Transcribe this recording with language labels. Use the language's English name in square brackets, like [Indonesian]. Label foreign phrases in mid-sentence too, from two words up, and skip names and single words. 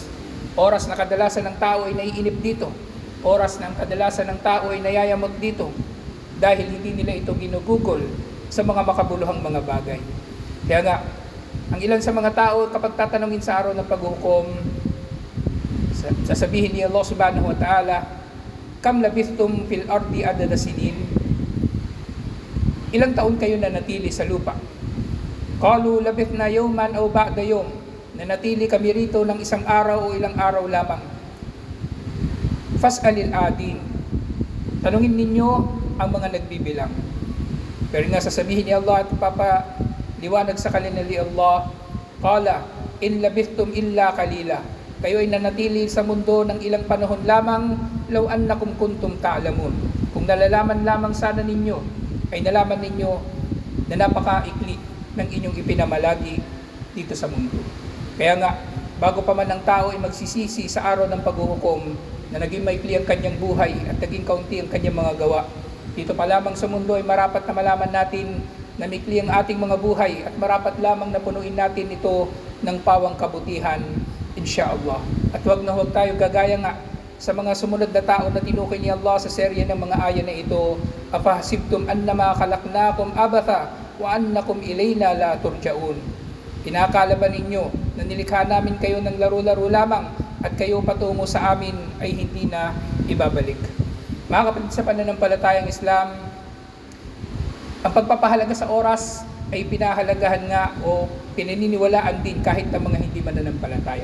[Filipino] Oras na kadalasan ng tao ay naiinip dito. Oras na kadalasan ng tao ay nayayamot dito dahil hindi nila ito ginugugol sa mga makabuluhang mga bagay. Kaya nga, ang ilan sa mga tao kapag tatanungin sa araw ng paghukom, sasabihin ni Allah [Arabic] سبحانه وتعالى, كم لبثتم في الأرض عدد سنين? [Filipino] Ilang taon kayo nanatili sa lupa? [Arabic] قالوا لبثنا يوما أو بعض يوم. [Filipino] Nanatili kami rito ng isang araw o ilang araw lamang. [Arabic] فاسأل العادين. [Filipino] Tanungin ninyo ang mga nagbibilang. Pero nga sasabihin ni Allah at papaliwanag sa kanila ni Allah, [Arabic] قال إن لبثتم إلا قليلا. [Filipino] Kayo ay nanatili sa mundo ng ilang panahon lamang, [Arabic] لو أنكم كنتم تعلمون. [Filipino] Kung nalalaman lamang sana ninyo, ay nalaman ninyo na napakaikli ng inyong ipinamalagi dito sa mundo. Kaya nga, bago pa man ang tao ay magsisisi sa araw ng paghuhukom na naging maikli ang kanyang buhay at naging kaunti ang kanyang mga gawa, dito pa lamang sa mundo ay marapat na malaman natin na maikli ang ating mga buhay at marapat lamang na punuin natin ito ng pawang kabutihan, insyaallah. At huwag na huwag tayo gagaya nga sa mga sumunod na tao na tinukoy ni Allah sa serye ng mga aya na ito, [Arabic] أفحسبتم أنما خلقناكم عبثا وأنكم إلينا لا ترجعون. [Filipino] Inakala ba ninyo na nilikha namin kayo ng laro-laro lamang at kayo patungo sa amin ay hindi na ibabalik? Mga kapatid sa pananampalatayang Islam, ang pagpapahalaga sa oras ay pinahalagahan nga o pinaniniwalaan din kahit ng mga hindi mananampalataya.